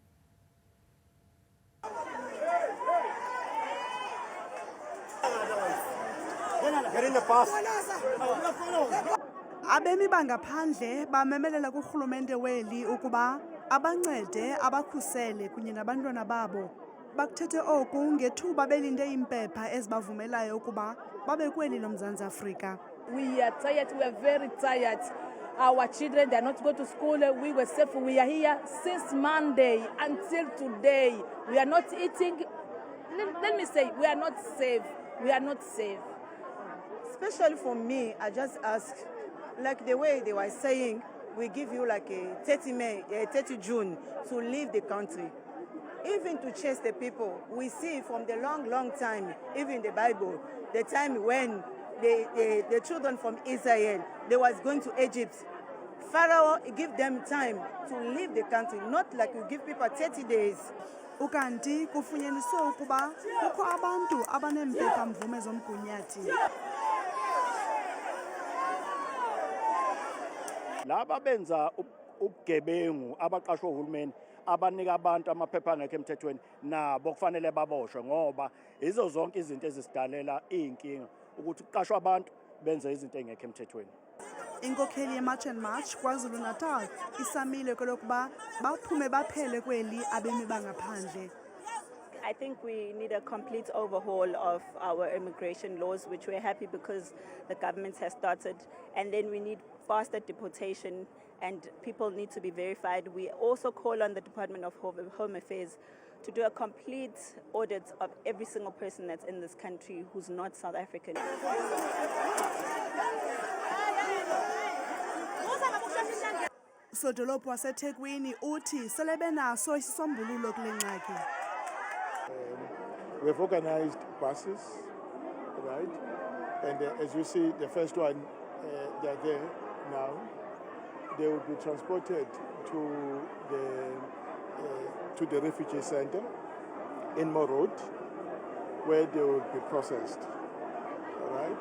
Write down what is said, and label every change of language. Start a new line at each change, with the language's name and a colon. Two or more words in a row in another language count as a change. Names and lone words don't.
Xhosa: Abemi bangaphandle bamemelela kurhulumente weli ukuba abancede abakhusele kunye nabantwana babo. Bakuthethe oku ngethuba belinde impepha ezibavumelayo ukuba babe kweli loMzantsi Afrika.
English: We are tired, we are very tired. Our children, they are not going to school. We were safe. We are here since Monday until today. We are not eating. Let me say, we are not safe. We are not safe. Especially for me, I just ask, like the way they were saying, we give you like a 30 June to leave the country. Even to chase the people, we see from the long time, even in the Bible, the time when the children from Israel, they was going to Egypt. Pharaoh give them time to leave the country, not like you give people 30 days.
Xhosa: Ukanti kufunyaniswe ukuba kukho abantu abanempepha mvume zomgunyathi.
Zulu: Laba benza ubugebengu abaqashwe uhulumeni abanika abantu amaphepha angekho emthethweni nabo kufanele baboshwe ngoba izo zonke izinto ezisidalela inkinga ukuthi kuqashwe abantu benze izinto engekho emthethweni.
Xhosa: Inkokheli yeMarch and March KwaZulu-Natal isamile kwelokuba baphume baphele kweli abemi bangaphandle.
English: I think we need a complete overhaul of our immigration laws, which we're happy because the government has started. And then we need faster deportation and people need to be verified. We also call on the Department of Home Affairs to do a complete audit of every single person that's in this country who's not South African.
Xhosa: Usodolophu waseThekwini uthi sele benaso isisombululo kule ngxaki.
English: We've organized buses, right? And as you see, the first one, they're there now. They will be transported to the refugee center in Morod, where they will be processed, all right?